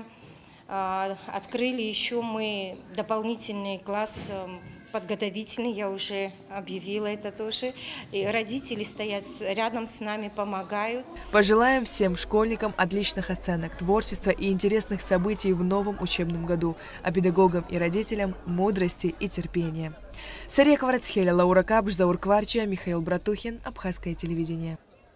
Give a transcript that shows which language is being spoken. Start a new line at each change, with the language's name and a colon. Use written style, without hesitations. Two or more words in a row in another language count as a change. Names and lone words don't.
Russian: Открыли еще мы дополнительный класс подготовительный, я уже объявила это тоже. И родители стоят рядом с нами, помогают. Пожелаем всем школьникам отличных оценок, творчества и интересных событий в новом учебном году, а педагогам и родителям мудрости и терпения. Сария Кварцхеля, Лаура Капш, Заур Кварчия, Михаил Братухин, Абхазское телевидение.